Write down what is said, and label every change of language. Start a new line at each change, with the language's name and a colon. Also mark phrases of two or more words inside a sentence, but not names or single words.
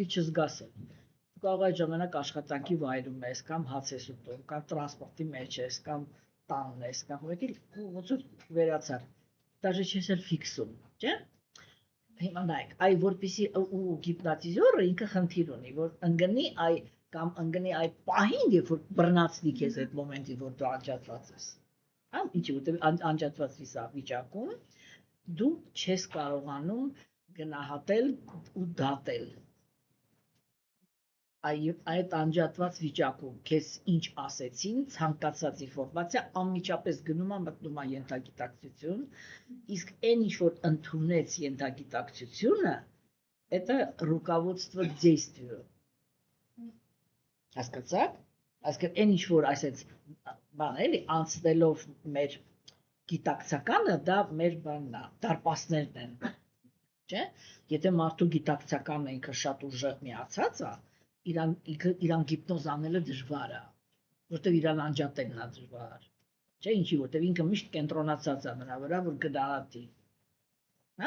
Armenian: ես չզգաս էլ։ Դու կարող ես ժամանակ աշխատանքի վայրում ես, կամ հաց ես ուտում, կամ տրանսպորտի մեջ ես, կամ տանն ես, կամ ոնց որ վերացար։ Դաժե չես էլ ֆիքսում, չէ՞։ Հիմա նայեք, այ որպեսի ու գիպնատիզորը ինքը խնդիր ունի, որ ընկնի կամ ընկնի այ պահին, երբ որ բռնացնի քեզ այդ մոմենտի, որ դու անջատված ես։ Հա, ինչի՞ որտեղ անջատված վիճակում դու չես կարողանում գնահատել ու դատել։ Այդ անջատված վիճակում քեզ ինչ ասեցին, ցանկացած ինֆորմացիա անմիջապես գնում է մտնում է ենթագիտակցություն, իսկ այն ինչ որ ընդունեց ենթագիտակցությունը,
Russian: это руководство к действию։
Armenian: Հասկացա՞ք։ Այսինքն այն ինչ որ այսպես բան էլի անցնելով մեր գիտակցականը, դա մեր բանն է, դարպասներն են։ Չէ՞։ Եթե մարդու գիտակցականը ինքը շատ ուժեղ միացած է, իրան գիպնոզ անելը դժվար է, որտեղ իրան անջատելն է դժվար։ Չէ՞, ինչի, որտեղ ինքը միշտ կենտրոնացած է նրա վրա, որ գնահատի։ Հա?